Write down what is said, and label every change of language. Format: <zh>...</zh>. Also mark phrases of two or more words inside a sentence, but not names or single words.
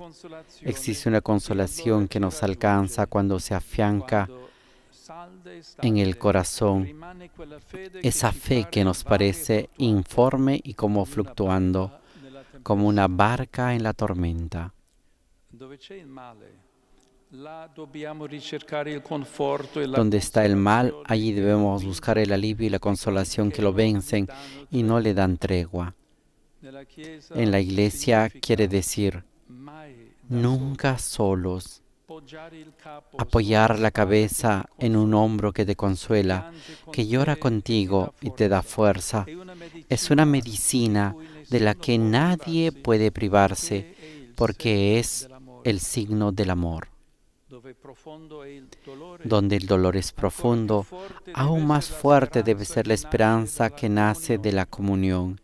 <es>Existe una consolación que nos alcanza cuando se afianca en el corazón esa fe que nos parece informe y como fluctuando, como una barca en la tormenta.</es> <it>là dobbiamo ricercare il conforto e la</it> <es>Donde está el mal,</es> <it>consolazione</it> <es>allí</es> <it>che</it> <es>debemos</es> <it>lo</it> <es>buscar el alivio y la consolación que lo vencen y no le dan tregua.</es> <it>Nella Chiesa</it> <es>En la iglesia</es> <it>significa</it> <es>quiere decir</es> <it>mai da</it> <es>nunca solos,</es> <it>poggiare il capo</it> <es>apoyar</es> <it>sulla</it> <es>la</es> <it>spalla</it> <es>cabeza</es> <it>che ti</it> <es>en un</es> <it>consola,</it> <es>hombro que te consuela,</es> <it>piange con</it> <es>que llora</es> <it>te</it> <es>contigo y te da fuerza.</es> <it>È una</it> <es>Es una</es> <it>medicina</it> <es>medicina de la que nadie puede privarse porque es el signo del amor. Donde el dolor es profundo, aún más fuerte debe ser la esperanza que nace de la comunión.</es>